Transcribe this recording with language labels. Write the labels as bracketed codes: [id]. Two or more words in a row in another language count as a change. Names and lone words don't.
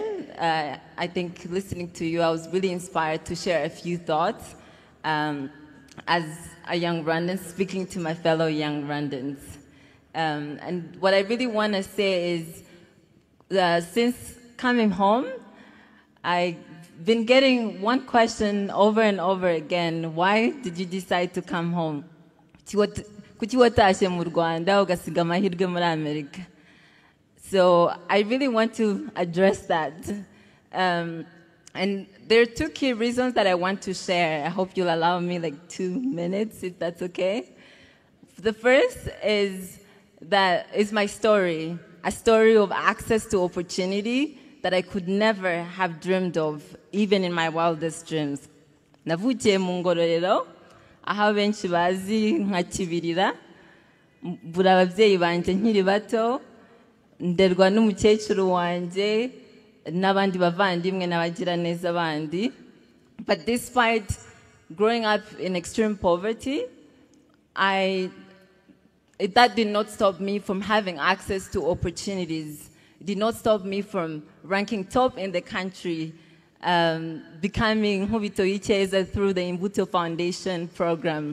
[en] I think listening to you, I was really inspired to share a few thoughts as a young Rwandan, speaking to my fellow young Rwandans. And what I really want to say is, since coming home, I've been getting one question over and over again: why did you decide to come home? [rw] Kuki watashe mu Rwanda ugasiga amahirwe muri Amerika? [en] So I really want to address that. And there are two key reasons that I want to share. I hope you'll allow me like 2 minutes, if that's okay. The first is my story, a story of access to opportunity that I could never have dreamed of, even in my wildest dreams. [rw] Navukiye mu Ngororero, aho abenshi bazi nka Kibirira, mbura ababyeyi banje nkiri bato, nderwa n'umukecuru wanje n'abandi bavandimwe n'abagira neza bandi. [en] But despite growing up in extreme poverty, that did not stop me from having access to opportunities. It did not stop me from ranking top in the country, becoming Hubito Icheza through the Imbuto Foundation program.